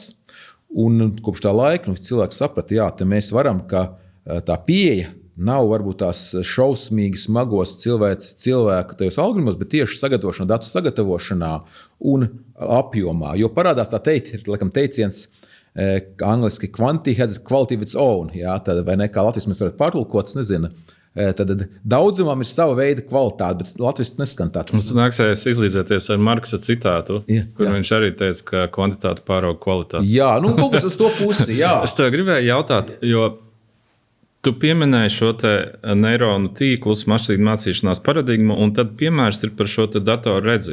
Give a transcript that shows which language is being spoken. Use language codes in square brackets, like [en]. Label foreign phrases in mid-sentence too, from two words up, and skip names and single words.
[lv] Un kopš tā laika cilvēks saprata, jā, te mēs varam, ka tā pieeja nav varbūt tās šausmīgi smagos cilvēku tajos algoritmos, bet tieši sagatavošanā, datu sagatavošanā un apjomā. Jo parādās tā teikt, ir laikam teiciens, angliski [en] quantity has quality of its own, [lv] jā, tad, vai ne, kā latviski mēs varat pārtulkot, es nezinu. Tad daudzumam ir sava veida kvalitāte, bet latviski neskan tā. Mums nāksies izlīdzēties ar Marksa citātu, kur viņš arī teica, ka kvantitāte pārauga kvalitāti. Jā, kaut kas uz to pusi, jā. Es tev gribēju jautāt, jo tu pieminēji šo te neironu tīklus, mašīnu mācīšanās paradigmu, un tad piemērs ir par šo te datoru redzi.